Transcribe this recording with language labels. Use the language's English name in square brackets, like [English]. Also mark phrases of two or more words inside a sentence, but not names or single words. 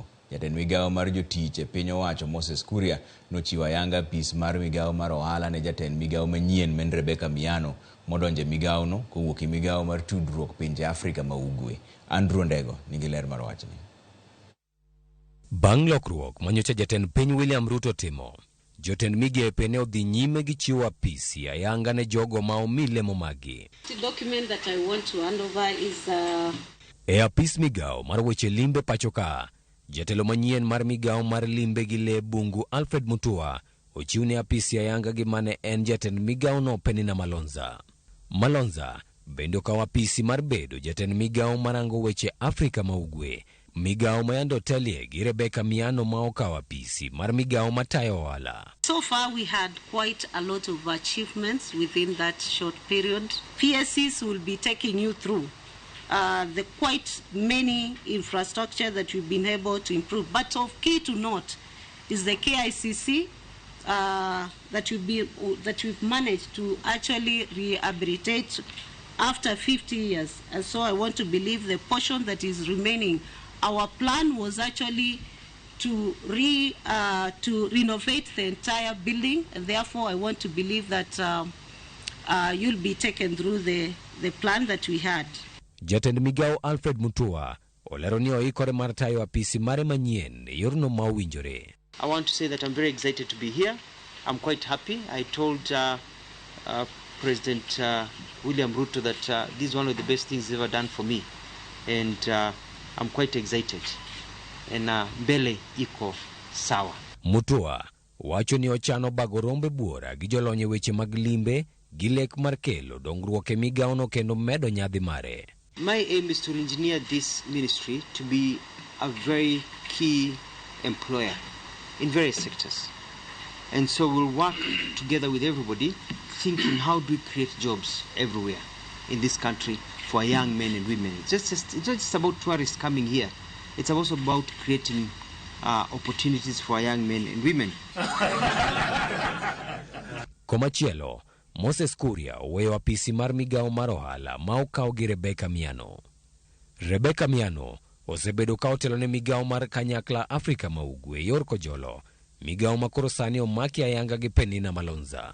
[Luo (Kenya and Tanzania)] Jatend migawo mar jotich e piny owacho Moses Kuria nochiwo ayanga apis mar migawo mar ohala ne jatend migawo manyien men Rebecca Miano modonje migawo no kowuok e migawo mar tudruok pinje Afrika ma Ugwe. Andrew Ndego nigi ler mar wachni. Bang' lokruok manyocha jatend piny William Ruto timo, jotend migepe ne odhi nyime gi chiwo apisi ayanga ne jogo ma omi lemo magi. [English] The document that I want to hand over is [Luo (Kenya and Tanzania)] E apis migawo mar weche limbe pachoka, jatelo manyien mar migawo mar limbe gi le bungu Alfred Mutua ochiwne apisi ayanga gi mane en jatend migawo no Penina Malonza. Malonza bende okawo apisi mar bedo jatend migawo marango weche Afrika ma Ugwe, migawo mayando telie gi Rebecca Miano ma okawo apisi mar migawo matayo ohala. [English] So far we had quite a lot of achievements within that short period. PSCs will be taking you through the quite many infrastructure that we've been able to improve. But of key to note is the KICC that we've managed to actually rehabilitate after 50 years. And so I want to believe the portion that is remaining, our plan was actually to renovate the entire building, and therefore I want to believe that you'll be taken through the plan that we had. [Luo (Kenya and Tanzania)] Jatend migawo Alfred Mutua olero ni oikore mar tayo apisi mare manyien yorno ma owinjore. [English] I want to say that I'm very excited to be here. I'm quite happy. I told President William Ruto that this is one of the best things he's ever done for me, and I'm quite excited. [Swahili] And mbele iko sawa. [Luo (Kenya and Tanzania)] Mutua wacho ni ochano bago rombe buora gi jolonye weche mag limbe gi lek mar kelo dongruok e migawo no kendo medo nyadhi mare. [English] My aim is to engineer this ministry to be a very key employer in various sectors. And so we'll work together with everybody, thinking how do we create jobs everywhere in this country for young men and women. It's not just about tourists coming here. It's also about creating opportunities for young men and women. [Luo (Kenya and Tanzania)] Komachielo, Moses Kuria oweyo apisi mar migawo mar ohala ma okaw gi Rebecca Miano. Rebecca Miano osebedo ka otelo ne migawo mar kanyakla Afrika ma Ugwe yor kojolo, migawo makoro sani omaki ayanga gi Penina Malonza.